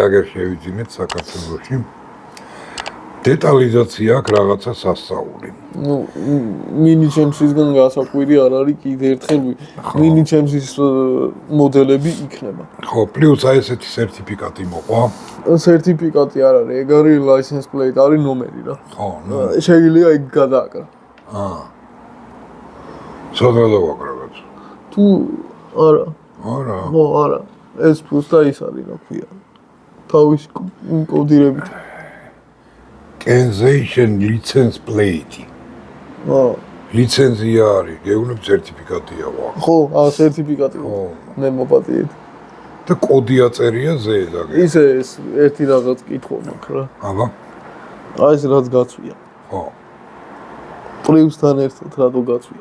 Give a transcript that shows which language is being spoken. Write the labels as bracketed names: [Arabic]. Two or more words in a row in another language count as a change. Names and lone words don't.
[Georgian] კი, აგერ შევიძინეთ საქართველოში. დეტალიზაცია აქვს რაღაცა სასწაული. ნუ მინი ჩემსისგან გასაკვირი არ არის კიდე ერთხელ მინი ჩემსის მოდელები იქნება. ხო, პლუს აი ესეთი სერტიფიკატი მოყვა. სერტიფიკატი არ არის, ეგ არის [English] license plate, [Georgian] არის ნომერი რა. ხო, ნუ შეიძლება იქ გადააკრა. სოდრა დავაკრავეთ. თუ არა. არა. ხო, არა. ეს პლუს და ის არის, რა ქვია. თავის კოდირებით. [English] Cancellation license plate. [Georgian] ლიცენზია არის, გეუბნები სერტიფიკატია ვա. ხო, სერტიფიკატი. მე მოპატიეთ. და კოდი აწერია ზედა. ისე ეს ერთი რაღაც კითხვა მაქვს რა. აბა. აი ეს რაც გაწვია. ხო. პლუსთან ერთად რატო გაწვია?